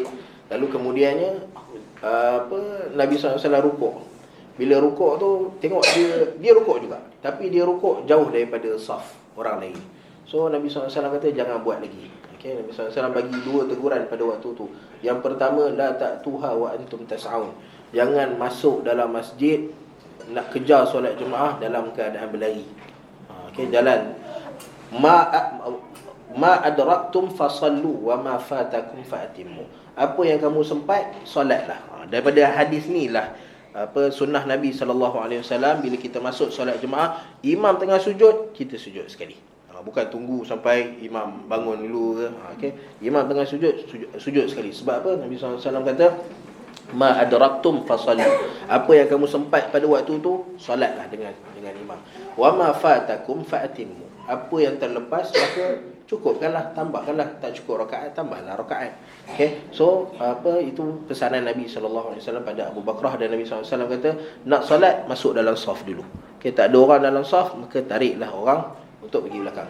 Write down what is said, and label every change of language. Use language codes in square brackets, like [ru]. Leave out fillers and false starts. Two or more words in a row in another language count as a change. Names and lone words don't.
[ms] Lalu kemudiannya Nabi SAW rukuk. Bila rukuk tu tengok dia rukuk juga, tapi dia rukuk jauh daripada saf orang lain. So Nabi SAW kata jangan buat lagi. Nabi SAW bagi 2 teguran pada waktu tu. Yang pertama, [ar] لا تأتوها وأنتم تسعون, [ms] jangan masuk dalam masjid nak kejar solat jemaah dalam keadaan berlari. [ar] Jalan ما أدركتم فصلوا وما فاتكم فأتموا, [ms] apa yang kamu sempat solatlah. Daripada hadis ni lah sunnah Nabi SAW, bila kita masuk solat jemaah, imam tengah sujud, kita sujud sekali. Bukan tunggu sampai imam bangun dulu ke. Imam tengah sujud sekali. Sebab apa? Nabi SAW kata [ar] ما أدركتم فصلوا, [ms] apa yang kamu sempat pada waktu tu solatlah dengan imam. [ar] وما فاتكم فأتموا, [ms] apa yang terlepas maka cukupkanlah, tambahkanlah. Tak cukup rakaat, tambahlah rakaat. So itu pesanan Nabi SAW pada Abu Bakrah. Dan Nabi SAW kata nak solat masuk dalam saf dulu. Tak ada orang dalam saf, maka tariklah orang untuk pergi belakang.